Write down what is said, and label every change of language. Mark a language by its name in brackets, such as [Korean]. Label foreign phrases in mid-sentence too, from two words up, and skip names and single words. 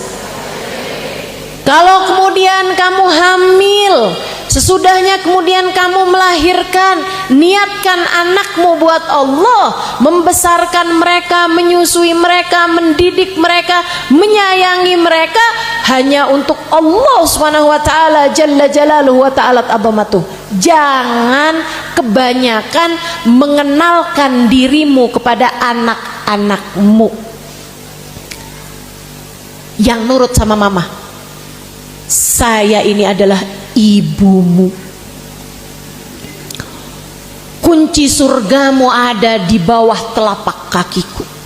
[Indonesian] Kalau kemudian kamu hamil, sesudahnya kemudian kamu melahirkan, niatkan anakmu buat Allah, membesarkan mereka, menyusui mereka, mendidik mereka, menyayangi mereka hanya untuk Allah [Arabic] سبحانه وتعالى جل جلاله وتعالى عظمته. [Indonesian] Jangan kebanyakan mengenalkan dirimu kepada anak-anakmu yang nurut sama mama. Saya ini adalah ibumu. Kunci surgamu ada di bawah telapak kakiku.